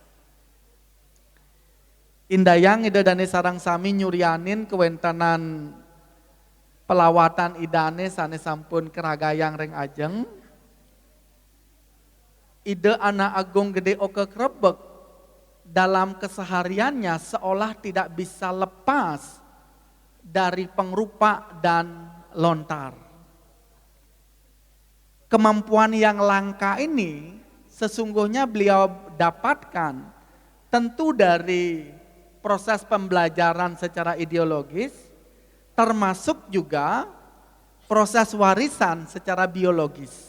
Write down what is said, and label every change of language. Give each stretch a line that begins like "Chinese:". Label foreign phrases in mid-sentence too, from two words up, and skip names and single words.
Balinese: Indayang ide dane sarang sami nyurianin kewentenan pelawatan idane sane sampun keragayang reng ajeng.
Indonesian: Ide anak agung gede oke krebek dalam kesehariannya seolah tidak bisa lepas dari pengrupa dan lontar. Kemampuan yang langka ini sesungguhnya beliau dapatkan tentu dari proses pembelajaran secara ideologis, termasuk juga proses warisan secara biologis.